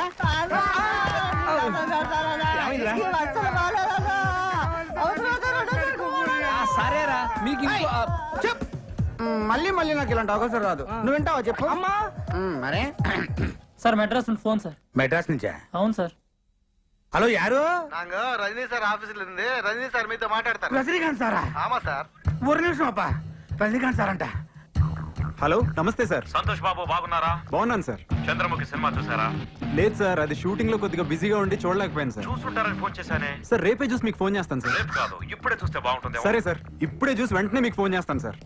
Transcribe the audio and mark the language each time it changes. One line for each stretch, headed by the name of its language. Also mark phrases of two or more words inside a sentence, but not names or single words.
Telugu: సరేరా మీకు చెప్. మళ్ళీ మళ్ళీ నాకు ఇలాంటి అవకాశం రాదు. నువ్వు వింటావా చెప్పు. మరే సార్ మెడ్రాస్ నుండి ఫోన్ సార్. మెడ్రాస్ నుంచా? అవును సార్. హలో యారు?
Tamil: நாங்க ரஜினி சார் ஆபீஸ்ல இருந்து ரஜினி சார் மீது மாட்டாడతారు.
Telugu: రజనీకాంత్ సారా?
Tamil: ஆமா சார்.
Telugu: ఒక నిమిషం అప్ప. రజనీకాంత్ సార్ అంట. హలో నమస్తే సార్. సంతోష్ బాబు బాగున్నారా? బాగున్నాను సార్. చంద్రముఖి సినిమా చూసారా? లేదు సార్, అది షూటింగ్ లో కొద్దిగా బిజీగా ఉండి చూడలేకపోయాను సార్. చూసుంటారని ఫోన్ చేశానే. సార్ రేపే చూసి మీకు ఫోన్ చేస్తాను సార్. రేపు కాదు, ఇప్పుడే చూస్తే బాగుంటుంది. సరే సార్, ఇప్పుడే చూసి వెంటనే మీకు ఫోన్ చేస్తాను సార్.